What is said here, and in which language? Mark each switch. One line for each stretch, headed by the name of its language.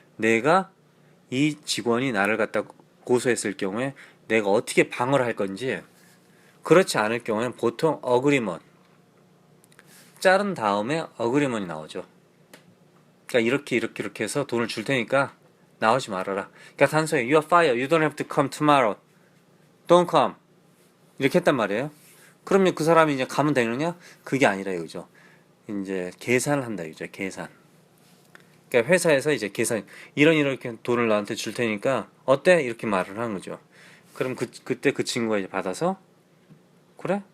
Korean: 내가 이 직원이 나를 갖다 고소했을 경우에 내가 어떻게 방어를 할 건지 그렇지 않을 경우에는 보통 어그리먼 자른 다음에 어그리먼이 나오죠. 그러니까 이렇게 해서 돈을 줄 테니까 나오지 말아라. 그러니까 단순히
English: You are fired. You don't have to come tomorrow. Don't come.
Korean: 이렇게 했단 말이에요. 그러면 그 사람이 이제 가면 되느냐? 그게 아니라 이거죠. 이제 계산을 한다 이거죠. 계산. 그러니까 회사에서 이제 계산 이렇게 돈을 나한테 줄 테니까 어때? 이렇게 말을 하는 거죠. 그럼 그때 그 친구가 이제 받아서 그래?